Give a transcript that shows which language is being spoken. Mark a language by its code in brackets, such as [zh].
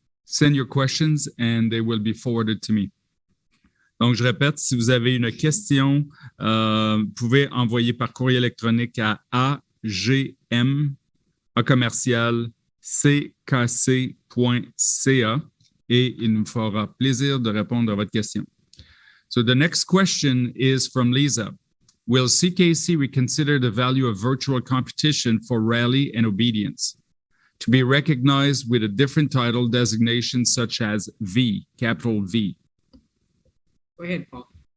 [en] Send your questions and they will be forwarded to me. [fr] Donc, je répète, si vous avez une question, vous pouvez envoyer par courrier électronique à agm@ckc.ca et il nous fera plaisir de répondre à votre question. [en] So the next question is from Lisa. Will CKC reconsider the value of virtual competition for rally and obedience to be recognized with a different title designation such as V, capital V? Go ahead, Paul.